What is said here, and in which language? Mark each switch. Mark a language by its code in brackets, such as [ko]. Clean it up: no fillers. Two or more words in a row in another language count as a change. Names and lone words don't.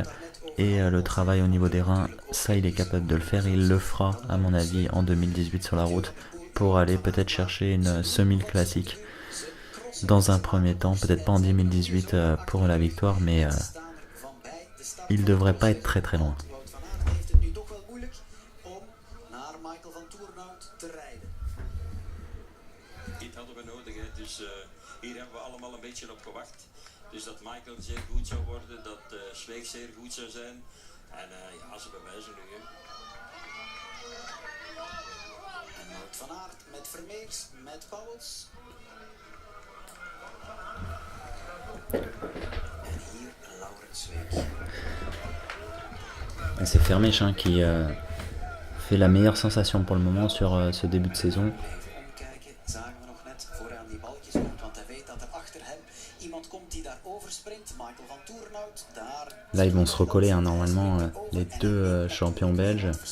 [fr] Et le travail au niveau des reins, ça il est capable de le faire. Il le fera à mon avis en 2018 sur la route pour aller peut-être chercher une semi classique dans un premier temps, peut-être pas en 2018 pour la victoire, mais il devrait pas être très très loin. [nl] Dus dat Michael zeer goed zou worden, dat Sweek zeer goed zou zijn. En ja, ze bewijzen nu. En Wout van Aert met Vermeers, met Pauwels. En hier Laurens Sweek. [fr] C'est Vermeersch qui fait la meilleure sensation pour le moment sur ce début de saison. Là ils vont se recoller normalement les deux champions belges.